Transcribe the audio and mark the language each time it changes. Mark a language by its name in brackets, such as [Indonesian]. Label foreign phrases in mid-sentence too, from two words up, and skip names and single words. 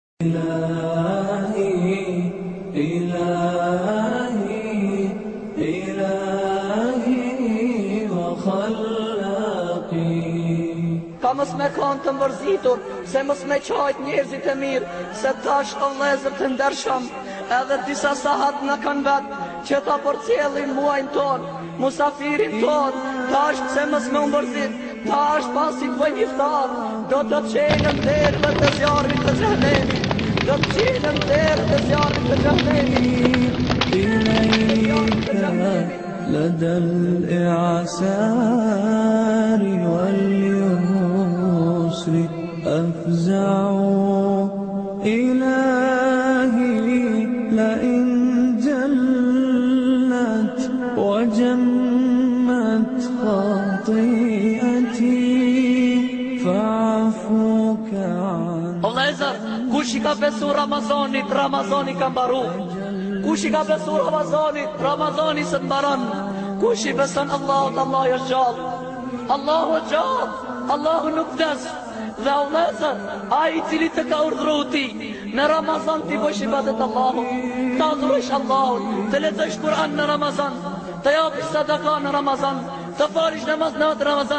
[Arabic] إلهي إلهي إلهي وخلاقي [Albanian] Ka mos me kanë të mbërzitur, se mos me qajt njerëzit e mirë, se tash o vëllezër të ndershëm, edhe disa sahat në kanë vetë, që ta përcjellin muajnë tonë, musafirin tonë, tash se mos me mbërzit, tash pasi të bëjnë iftar, do të qenën derëve të zjarrit të xhenemit, do të qenën derëve të zjarrit të xhenemit. [Arabic] إليك لدى الإعسار واليسر أفزع إلهي لئن جلت وجمت خطيئتي فعفوك عني. [Albanian] O vëllezër, kush I ka besu Ramazanit, Ramazani ka mbaru. Kush I ka besu Ramazanit, Ramazani se të mbaron. Kush I beson Allahut, Allahu është gjallë. Allahu është gjallë, Allahu nuk vdes. Dhe o vëllezër, ai I cili të ka urdhëruar ti në Ramazan ti bësh ibadet Allahut, të adhurosh Allahun, të lexosh Kur'an në Ramazan, të japësh sadaka në Ramazan, të falish namaz në Ramazan.